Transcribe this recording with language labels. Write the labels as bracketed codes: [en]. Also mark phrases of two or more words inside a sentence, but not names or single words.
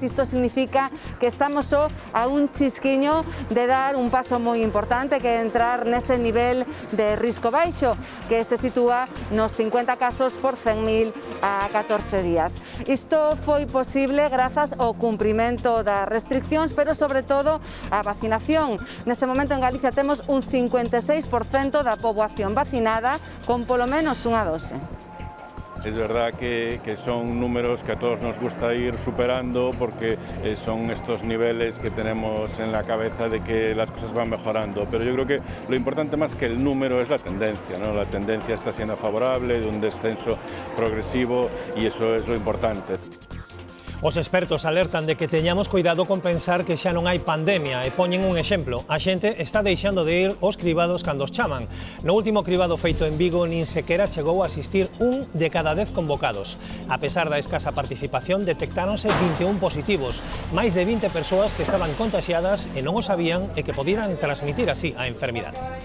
[gl] Isto significa que estamos só a un chisquiño de dar un paso moi importante, que é entrar nese nivel de risco baixo, que se sitúa nos 50 casos por 100.000 a 14 días. Isto foi posible grazas ao cumprimento das restriccións, pero sobre todo a vacinación. Neste momento en Galicia temos un 56% da poboación vacinada con polo menos unha dose. [es] Es verdad que son números que a todos nos gusta ir superando porque son estos niveles que tenemos en la cabeza de que las cosas van mejorando, pero yo creo que lo importante más que el número es la tendencia, ¿no? La tendencia está siendo favorable, de un descenso progresivo y eso es lo importante. [gl] Os expertos alertan de que teñamos cuidado con pensar que xa non hai pandemia e poñen un exemplo. A xente está deixando de ir aos cribados cando os chaman. No último cribado feito en Vigo nin sequera chegou a asistir 1 de cada 10 convocados. A pesar da escasa participación, detectáronse 21 positivos, máis de 20 persoas que estaban contaxiadas e non o sabían e que podían transmitir así a enfermidade.